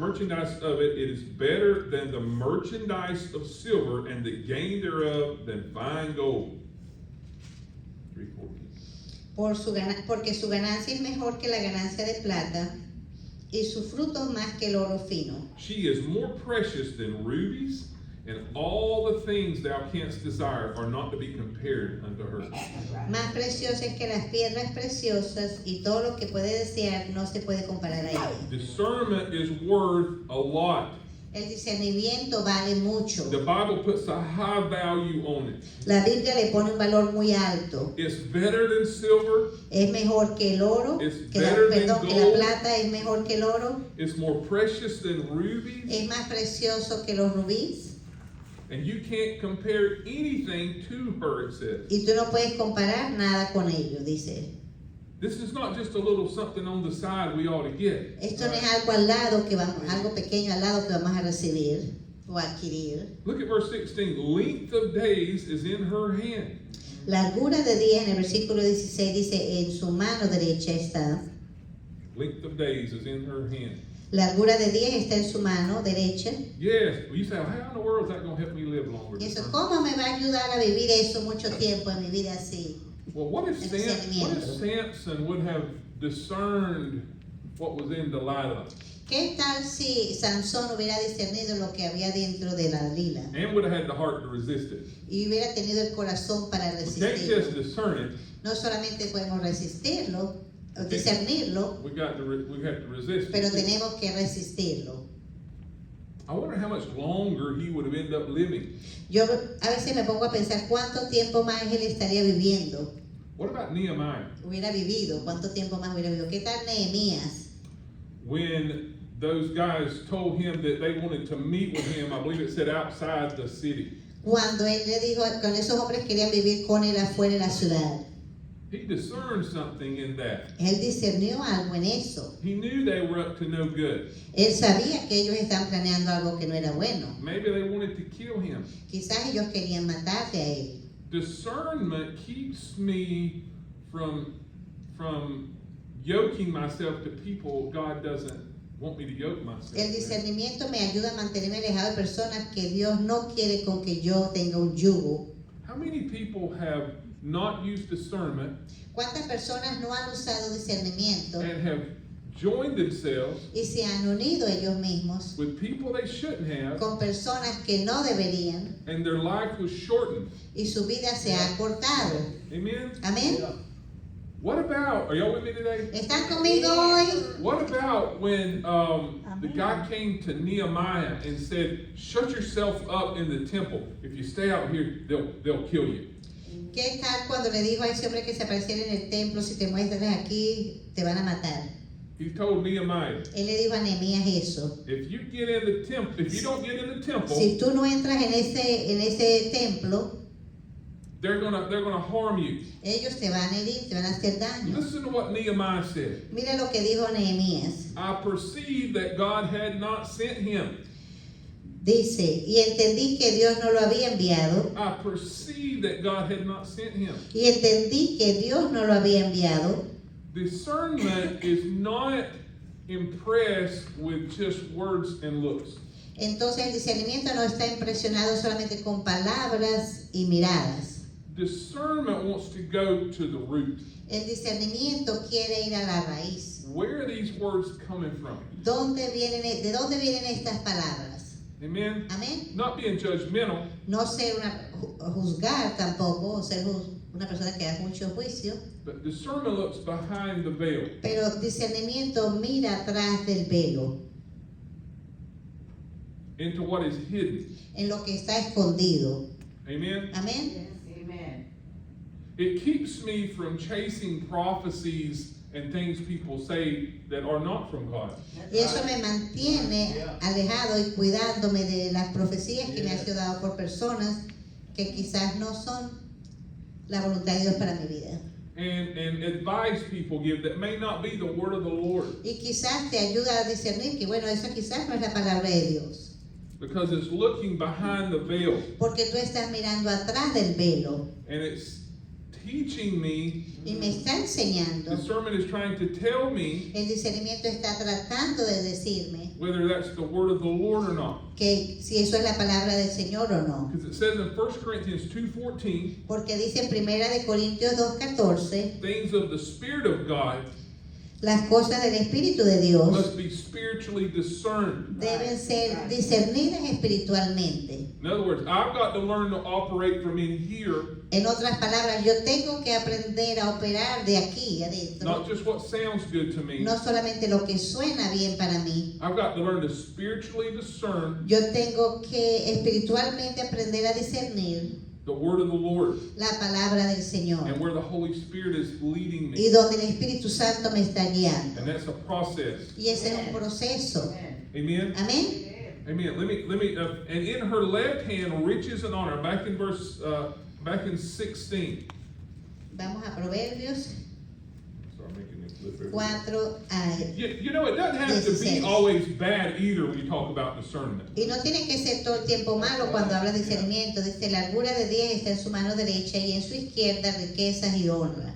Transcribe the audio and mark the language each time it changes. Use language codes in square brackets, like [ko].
[en] merchandise of it, it is better than the merchandise of silver, and the gain thereof than fine gold. 3:14. [es] Porque su ganancia es mejor que la ganancia de plata y su fruto más que el oro fino. [en] She is more precious than rubies, and all the things thou canst desire are not to be compared unto her. [es] Más preciosa es que las piedras preciosas y todo lo que puede desear no se puede comparar a ella. [en] Discernment is worth a lot. [es] El discernimiento vale mucho. [en] The Bible puts a high value on it. [es] La Biblia le pone un valor muy alto. [en] It's better than silver. [es] Es mejor que el oro, [en] It's [es] que la, [en] better than [es] perdón, que la [en] gold. [es] plata es mejor que el oro, [en] It's more precious than rubies. [es] es más precioso que los rubíes. [en] And you can't compare anything to her, it says. [es] Y tú no puedes comparar nada con ello, dice. [en] This is not just a little something on the side we ought to get. [es] Esto no es algo al lado que vamos, algo pequeño al lado que vamos a recibir o adquirir. [en] Look at verse 16. Length of days is in her hand. [es] Largura de días en el versículo 16 dice, en su mano derecha está. [en] Length of days is in her hand. [es] Largura de días está en su mano derecha. [en] Yes. Well, you say, how in the world is that going to help me live longer? [es] Y eso, ¿cómo me va a ayudar a vivir eso mucho tiempo en mi vida así? [en] Well, what if Samson would have discerned what was in Delilah? [es] ¿Qué tal si Sansón hubiera discernido lo que había dentro de la Dalila [en] and would have had the heart to resist it. [es] y hubiera tenido el corazón para [en] We can't just [es] resistirlo? [en] discern it. [es] No solamente podemos resistirlo o discernirlo, [en] We have to resist [es] pero [en] it. [es] tenemos que resistirlo. [en] I wonder how much longer he would have ended up living. [es] Yo a veces me pongo a pensar cuánto tiempo más él estaría viviendo, [en] What about Nehemiah? [es] hubiera vivido, cuánto tiempo más hubiera vivido. ¿Qué tal Nehemías? [en] When those guys told him that they wanted to meet with him, I believe it said outside the city. [es] Cuando él le dijo, con esos hombres querían vivir con él afuera de la ciudad. [en] He discerned something in that. [es] Él discernió algo en eso. [en] He knew they were up to no good. [es] Él sabía que ellos estaban planeando algo que no era bueno. [en] Maybe they wanted to kill him. [es] Quizás ellos querían matarle a él. [en] Discernment keeps me from yoking myself to people God doesn't want me to yoke myself [es] El [en] with. [es] discernimiento me ayuda a mantenerme alejado de personas que Dios no quiere con que yo tenga un yugo. [en] How many people have not used discernment [es] ¿Cuántas personas no han usado discernimiento [en] and have joined themselves [es] y se han unido ellos mismos [en] with people they shouldn't have, [es] con personas que no deberían [en] and their life was shortened? [es] y su vida se ha cortado? [en] Amen? [es] Amén. [en] Yeah. What about, are y'all with me today? [es] ¿Están conmigo hoy? [en] What about when the guy came to Nehemiah and said, shut yourself up in the temple. If you stay out here, they'll kill you. [es] ¿Qué tal cuando le dijo a ese hombre que se apareciera en el templo, si te muestras aquí, te van a matar? [en] He told Nehemiah, [es] Él le dijo a Nehemías eso. [en] if you get in the temple, if you don't get in the temple, [es] Si tú no entras en ese templo, [en] they're gonna harm you. [es] ellos te van a herir, te van a hacer daño. [en] Listen to what Nehemiah said. [es] Mira lo que dijo Nehemías. [en] I perceived that God had not sent him. [es] Dice, y entendí que Dios no lo había enviado. [en] I perceived that God had not sent him. [es] Y entendí que Dios no lo había enviado. [en] Discernment is not impressed with just words and looks. [es] Entonces el discernimiento no está impresionado solamente con palabras y miradas. [en] Discernment wants to go to the root. [es] El discernimiento quiere ir a la raíz. [en] Where are these words coming from? [es] ¿De dónde vienen estas palabras? [en] Amen? [es] Amén. [en] Not being judgmental, [es] No ser juzgar tampoco, o ser una persona que haga mucho juicio, [en] but discernment looks behind the veil. [es] pero discernimiento mira atrás del velo, [en] Into what is hidden. [es] en lo que está escondido. [en] Amen? [es] Amén. [en] Amen. It keeps me from chasing prophecies and things people say that are not from God. [es] Y eso me mantiene [en] Yeah. [es] alejado y cuidándome de las profecías que me han sido dadas por personas que quizás no son la voluntad de Dios para mi vida. [en] And advice people give that may not be the word of the Lord, [es] Y quizás te ayuda a discernir que bueno, eso quizás no es la palabra de Dios. [en] because it's looking behind the veil, [es] Porque tú estás mirando atrás del velo [en] and it's teaching me. [es] y me está enseñando. [en] Discernment is trying to tell me [es] El discernimiento está tratando de decirme [en] whether that's the word of the Lord or not. [es] que si eso es la palabra del Señor o no. [en] Because it says in 1 Corinthians 2:14, [es] Porque dice en 1 de Corintios 2:14, [en] things of the Spirit of God [es] las cosas del Espíritu de Dios [en] must be spiritually discerned. [es] deben ser discernidas espiritualmente. [en] In other words, I've got to learn to operate from in here, [es] En otras palabras, yo tengo que aprender a operar de aquí adentro, [en] not just what sounds good to me. [es] no solamente lo que suena bien para mí. [en] I've got to learn to spiritually discern [es] Yo tengo que espiritualmente aprender a discernir [en] the word of the Lord [es] la palabra del [en] and [es] Señor [en] where the Holy Spirit is leading [es] y [en] me. [es] donde el Espíritu Santo me está guiando. [en] And that's a process. [es] Y ese es un proceso. [en] Amen. [es] Amén. [en] Amen. Let me. And in her left hand, riches and honor. Back in 16. [es] Vamos a Proverbios [en] Sorry, I'm making it flip everything. [es] 4. [en] You know, it doesn't have to be 16. always bad either when you talk about discernment. [es] Y no tiene que ser todo el tiempo malo cuando habla de discernimiento. Dice, la largura de días está en su mano derecha y en su izquierda riquezas y honra.